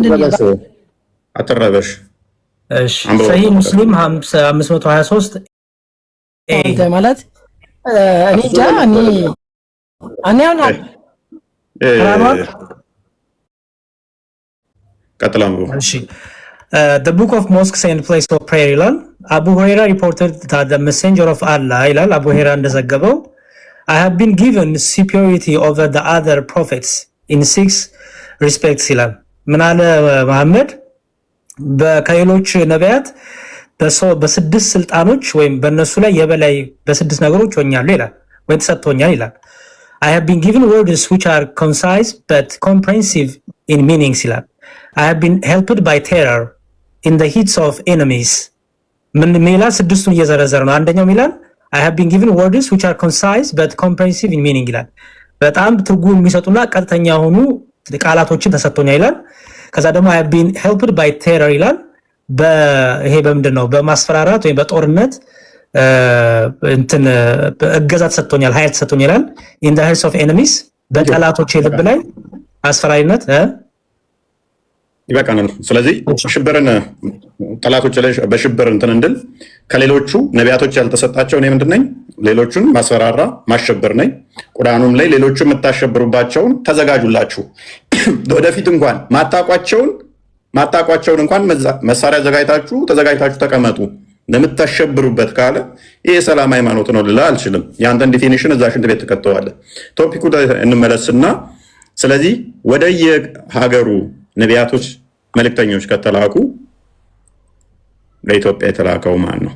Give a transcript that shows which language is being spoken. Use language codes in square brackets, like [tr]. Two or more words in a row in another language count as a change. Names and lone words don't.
[am] አትረበሽ። እሺ ሰሂህ ሙስሊም 523 ማለት እኔ ጃኒ አሁን ቀጥላም። [en] እሺ the book of mosques and place of prayer [am] ይላል። አቡ ሁረይራ [en] reported that the messenger of Allah ይላል [am] አቡ ሁረይራ እንደዘገበው [en] I have been given superiority over the other prophets in 6 respects [am] ይላል። ምን አለ መሐመድ ከሌሎች ነቢያት በስድስት ስልጣኖች ወይም በእነሱ ላይ የበላይ በስድስት ነገሮች ሆኛለሁ ይላል፣ ወይም ተሰጥቶኛል ይላል። [en] I have been given words which are concise but comprehensive in meanings ይላል። I have been helped by terror in the heats of enemies [am] ምን ይላል? ስድስቱን እየዘረዘረ ነው። አንደኛው ይላል [en] I have been given words which are concise but comprehensive in meaning [am] ይላል። በጣም ትርጉም የሚሰጡና ቀጥተኛ የሆኑ ቃላቶችን ተሰጥቶኛል ይላል። ከዛ ደግሞ [en] I have been helped by terror [am] ይላል። ይሄ በምንድን ነው? በማስፈራራት ወይም በጦርነት እንትን እገዛ ተሰጥቶኛል፣ ኃይል ተሰጥቶኛል ይላል። [en] in the hearts of enemies [am] በጠላቶች ልብ ላይ አስፈራሪነት ይበቃናል። ስለዚህ ሽብርን ጠላቶች ላይ በሽብር እንትን እንድል ከሌሎቹ ነቢያቶች ያልተሰጣቸው እኔ ምንድን ነኝ? ሌሎቹን ማስፈራራ ማሸበር ነኝ። ቁርአኑም ላይ ሌሎቹ የምታሸብሩባቸውን ተዘጋጁላችሁ። ወደፊት እንኳን ማጣቋቸውን እንኳን መሳሪያ ተዘጋጅታችሁ ተቀመጡ ለምታሸብሩበት ካለ ይሄ የሰላም ሃይማኖት ነው ልላ አልችልም። የአንተን ዲፊኒሽን እዛ ሽንት ቤት ትከተዋለህ። ቶፒኩ እንመለስና ስለዚህ ወደ የሀገሩ ነቢያቶች መልእክተኞች ከተላኩ ለኢትዮጵያ የተላከው ማን ነው?